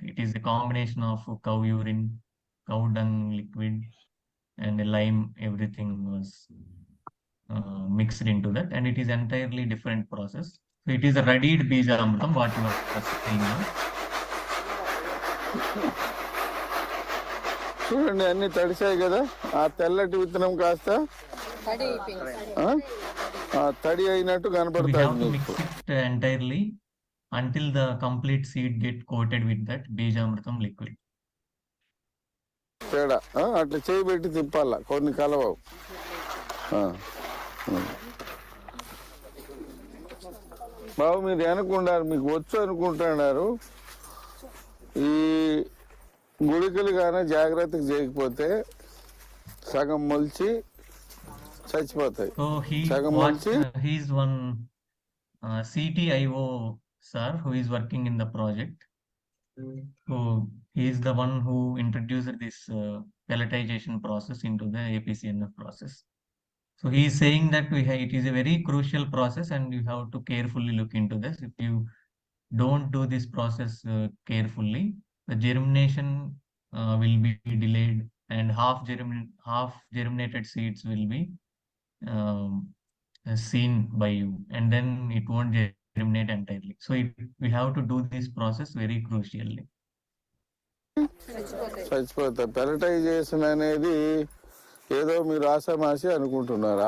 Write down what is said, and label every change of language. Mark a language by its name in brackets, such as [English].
[English] It is a combination of cow urine, cow dung liquid, and a lime. Everything was mixed into that, and it is entirely different process. So it is a readied Bijamrutam, what you are seeing now. [Telugu] చూడండి అన్ని తడిసాయి కదా ఆ తెల్లటి విత్తనం కాస్త తడి అయినట్టు కనపడుతుంది మీకు [English] entirely until the complete seed get coated with that Bijamrutam liquid. [Telugu] తేడా అట్లా చేయి పెట్టి తిప్పాల కొన్ని కలవవు బాబు మీరు అనుకుంటారు మీకు వచ్చు అనుకుంటున్నారు ఈ గుళికలు కానీ జాగ్రత్తగా చేయకపోతే సగం మొలిచి చచ్చిపోతాయి సగం మొలిచి [English] He's one CTIO sir who is working in the project. So he is the one who introduced this pelletization process into the APCNF process. So he is saying that it is a very crucial process and you have to carefully look into this. If you don't do this process carefully, the germination will be delayed, and half germinated seeds will be seen by you, and then it won't germinate entirely. So we have to do this process very crucially. [Telugu] చచ్చిపోతాయి. పెలటైజేషన్ అనేది ఏదో మీరు ఆషామాషి అనుకుంటున్నారు.